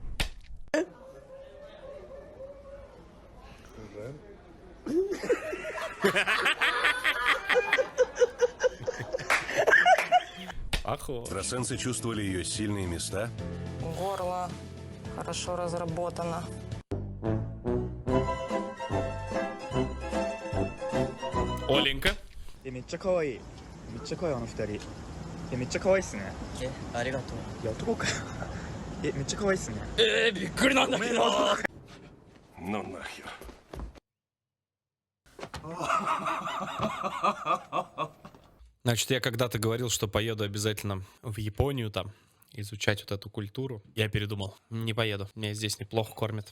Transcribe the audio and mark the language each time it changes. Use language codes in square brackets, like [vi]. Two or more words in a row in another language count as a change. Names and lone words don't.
[ru] Экстрасенсы чувствовали ее сильные места. Горло хорошо разработано. Оленька. [ja] めっちゃ可愛い。めっちゃ可愛いあの二人。めっちゃ可愛いっすね。ありがとう。いや男かよ。めっちゃ可愛いっすね。びっくりなんだけど。 [ru] Ну нахер. Значит, я когда-то говорил, что поеду обязательно в Японию там. изучать вот эту культуру. Я передумал. Не поеду. Меня здесь неплохо кормят.